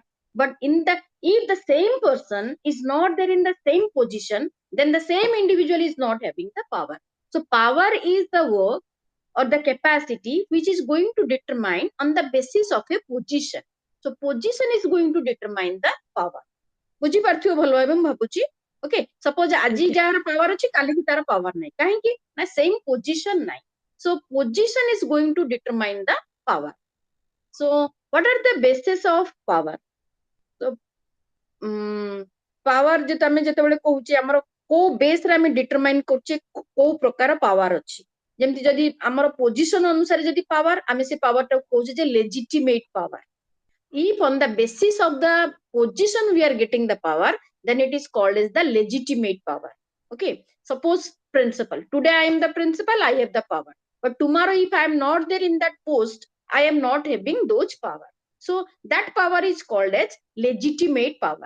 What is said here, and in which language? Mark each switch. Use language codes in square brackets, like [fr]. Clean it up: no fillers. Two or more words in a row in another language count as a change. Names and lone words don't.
[en] But in the if the same person is not there in the same position, then the same individual is not having the power. So power is the work or the capacity which is going to determine on the basis of a position. So position is going to determine the power. [or] ବୁଝିପାରୁଥିବ ଭଲ ଭାବେ ମୁଁ ଭାବୁଛି। [en] okay, suppose [or] ଆଜି [en] Okay. [or] ଯାହାର ପାୱାର ଅଛି କାଲିକି ତାର ପାୱାର ନାହିଁ, କାହିଁକି ନା [en] same position [or] ନାହିଁ। [en] So position is going to determine the power. So what are the basis of power? [or] So ପାୱାର ଯେ ଆମେ ଯେତେବେଳେ କହୁଛେ ଆମର କୋଉ ବେସରେ ଆମେ ଡିଟରମାଇନ କରୁଛେ କୋଉ ପ୍ରକାର ପାୱାର ଅଛି। ଯେମିତି ଯଦି ଆମର ପୋଜିସନ ଅନୁସାରେ ଯଦି ପାୱାର, ଆମେ ସେ ପାୱାରଟାକୁ କହୁଛେ ଯେ [en] legitimate power. If on the basis of the position we are getting the power, then it is called as the legitimate power. Okay. Suppose principal, today I am the principal, I have the power, but tomorrow if I am not there in that post, I am not having those power. So that power is called as legitimate power.